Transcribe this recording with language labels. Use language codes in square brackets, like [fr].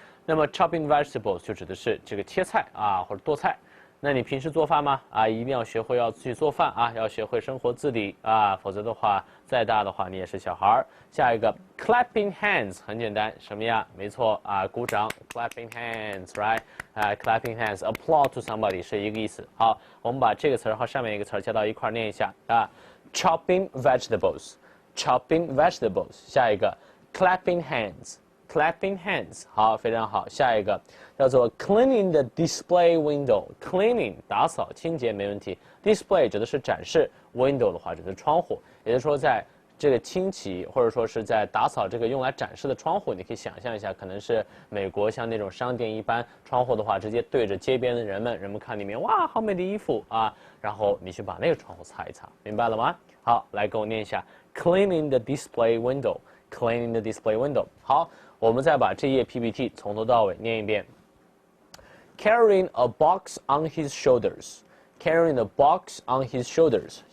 [zh] 那么 [en] chopping vegetables [zh] 就指的是这个切菜啊或者剁菜。那你平时做饭吗？啊，一定要学会要去做饭啊，要学会生活自理啊，否则的话，再大的话你也是小孩儿。下一个 [en] clapping hands [zh] 很简单，什么呀？没错啊，鼓掌 [en] clapping hands，right？ [zh] 啊 [en] clapping hands，applaud to somebody [zh] 是一个意思。好，我们把这个词儿和上面一个词儿加到一块儿念一下啊 ， [en] chopping vegetables，chopping vegetables。 [zh] 下一个 [en] clapping hands。clapping hands， [zh] 好，非常好。下一个叫做 [en] cleaning the display window。 [zh] cleaning 打扫清洁没问题。 display 指的是展示 ，window 的话指的是窗户，也就是说在这个清洗或者说是在打扫这个用来展示的窗户，你可以想象一下，可能是美国像那种商店一般，窗户的话直接对着街边的人们看里面，哇，好美的衣服啊，然后你去把那个窗户擦一擦，明白了吗？好，来跟我念一下 [en] cleaning the display window。 [zh] cleaning the display window。好。我们再把这页 PPT 从头到尾念一遍。 [en] Carrying a box on his shoulders, carrying a box on his shoulders。